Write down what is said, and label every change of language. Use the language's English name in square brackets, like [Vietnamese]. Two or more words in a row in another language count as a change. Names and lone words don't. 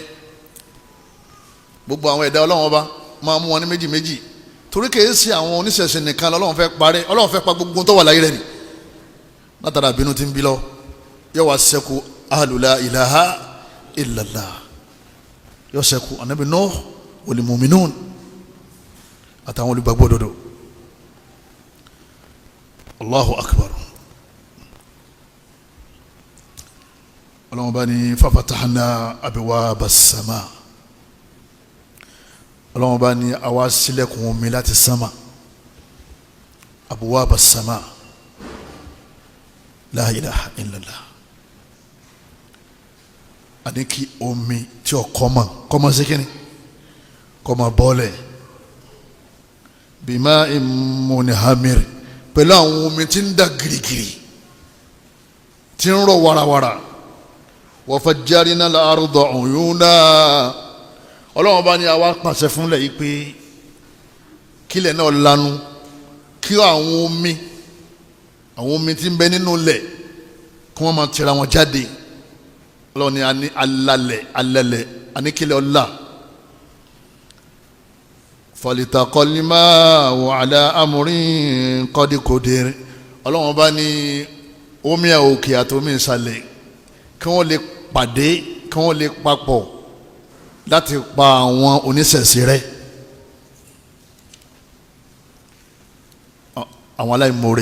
[Yoruba] Gbogbo àwọn ẹ̀dá Ọlọ́run ọba máa mú wọn ní méjì méjì torí kìí ṣe àwọn oníṣẹ̀ṣẹ̀ nìkan lọ́lọ́run fẹ́ parẹ́, Ọlọ́run fẹ́ pa gbogbo tó wà láyé rẹ̀ ni. Látara bínú ti ń bí lọ yóò wá ṣẹ́kù [Arabic] أهل لا إله إلا الله, [Yoruba] yóò ṣẹ́kù Ànábì Nuh [Arabic] والمؤمنون [Yoruba] àtàwọn olùgbàgbọ́ òdodo. [Arabic] الله أكبر. [Yoruba] Ọlọ́run bá ní [Arabic] ففتحنا أبواب السماء. [Yoruba] Ọlọ́run bá ní àwa ṣílẹ̀kùn omi láti sama, [Arabic] أبواب السماء لا إله إلا الله. [Yoruba] Àní kí omi tí ó kọ́mọ sí kíni kọ́mọ bọ́ọ̀lẹ̀ [Arabic] بماء منهمر, [Yoruba] pẹ̀lú àwọn omi tí ń dà girigiri tí ń rọ̀ warawara. [Arabic] وفجرنا الأرض عيونا. [Yoruba] Ọlọ́run bá ní àwa pàṣẹ fúnlẹ̀ yìí pé kílẹ̀ náà lanu, kí àwọn omi tí ń bẹ nínú lẹ̀ kí wọ́n máa tẹ̀ra wọn jáde. Ọlọ́run ní àní alalẹ̀ àní kílẹ̀ ọ̀la. [Arabic] فالتقى الماء على أمر قد قدر. [Yoruba] Ọlọ́run bá ní omi òkè àti omi ìsàlẹ̀ kí wọ́n lè pàdé, kí wọ́n lè papọ̀ láti pa àwọn oníṣẹ̀ṣe rẹ́, àwọn aláìmoore.